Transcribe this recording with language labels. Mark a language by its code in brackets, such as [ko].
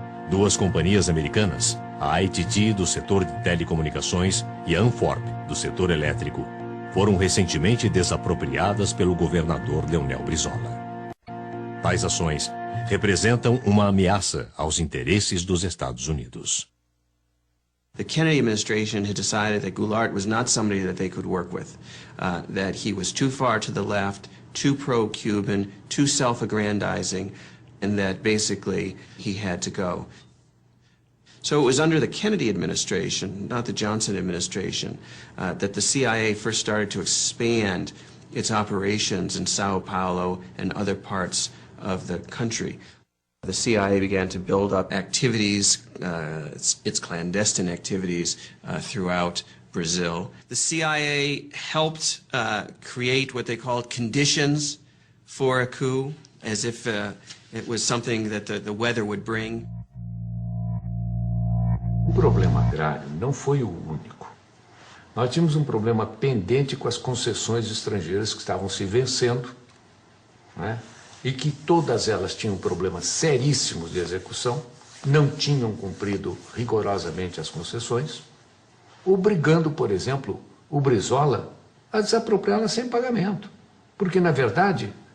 [pt] Duas companhias americanas, a ITT do setor de telecomunicações e a Anforp do setor elétrico, foram recentemente desapropriadas pelo governador Leonel Brizola. Tais ações representam uma ameaça aos interesses dos Estados Unidos. [en] The Kennedy administration had decided that Goulart was not somebody that they could work with, that he was too far to the left, too pro-Cuban, too self-aggrandizing, and that basically he had to go. So it was under the Kennedy administration, not the Johnson administration, that the CIA first started to expand its operations in Sao Paulo and other parts of the country. The CIA began to build up activities, its clandestine activities throughout Brazil. The CIA helped create what they called conditions for a coup, as if it was something that the weather would bring. [pt] O problema agrário não foi o único. Nós tínhamos um problema pendente com as concessões estrangeiras que estavam se vencendo, né? E que todas elas tinham problemas seríssimos de execução, não tinham cumprido rigorosamente as concessões, obrigando, por exemplo, o Brizola a desapropriá-las sem pagamento. Porque, na verdade,